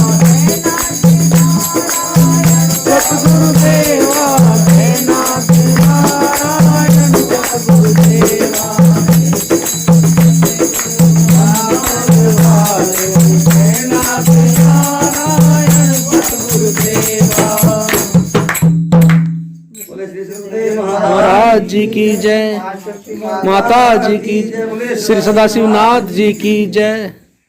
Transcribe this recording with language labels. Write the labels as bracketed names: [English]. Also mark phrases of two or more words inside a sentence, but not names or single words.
[Hindi] सतगुरुदेवा हे नाथ नारायण सतगुरुदेवा महापुर वाले हे नाथ नारायण सतगुरुदेवा बोले श्री सतगुरुदेव महाराज जी की जय, माता जी की जय, श्री सदाशिव नाथ जी की जय।